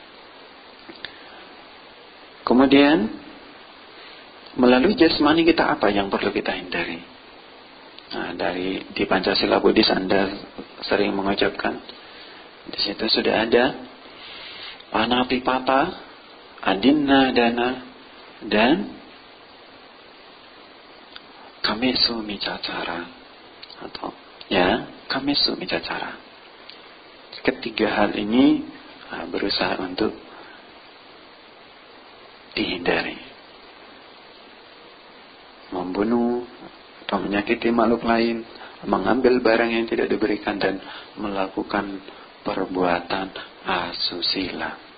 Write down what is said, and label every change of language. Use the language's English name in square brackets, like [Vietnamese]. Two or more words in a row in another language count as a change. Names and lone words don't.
[Indonesian] Kemudian melalui jasmani kita, apa yang perlu kita hindari? Nah, di Pancasila Buddhis Anda sering mengucapkan, di situ sudah ada [Pali] panapipata, adinna dana, [Indonesian] dan [Pali] kamesu micacara, [Indonesian] atau [Pali] kamesu micacara. [Indonesian] Ketiga hal ini berusaha untuk dihindari. Membunuh atau menyakiti makhluk lain, mengambil barang yang tidak diberikan, dan melakukan perbuatan asusila.